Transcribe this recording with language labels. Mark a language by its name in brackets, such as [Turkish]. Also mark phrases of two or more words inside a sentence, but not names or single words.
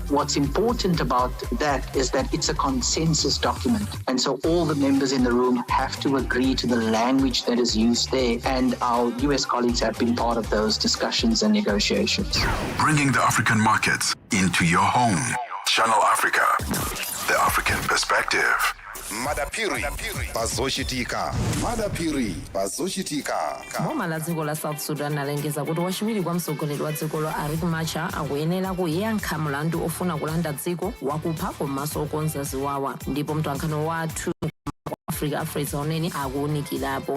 [English] What's important about that is that it's a consensus document, and so all the members in the room have to agree to the language that is used there, and our US colleagues have been part of those discussions and negotiations. Bringing the African markets into your home. Channel Africa, the African perspective. [Nyanja] madapiri pazoshitika madapiri pazoshitika boma la dziko la [English] south sudan [Nyanja] alengeza kuti wachiwiri kwa mtsogoleri wa dzikolo Riek Machar akuyenera kuyankha mlandu ofuna kulanda dziko wakupha komanso okonza ziwawa, ndipo mtolankhani wathu Africa onene akuwunikirapo.